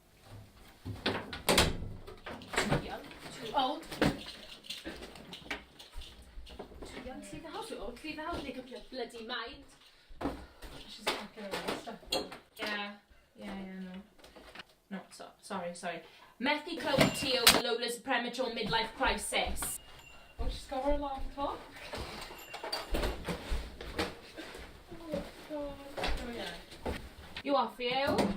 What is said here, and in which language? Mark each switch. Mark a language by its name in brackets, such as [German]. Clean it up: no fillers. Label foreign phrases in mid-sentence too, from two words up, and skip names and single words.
[English] Too young, too old. Too young to leave the house, too old to leave the house. Make up your bloody mind. She's fucking away. Yeah, no. No, sorry. [Welsh] Methu clywed ti [English] over Lola's premature midlife crisis. Oh, she's got her alarm clock. Oh, God. Oh, yeah. You off, you?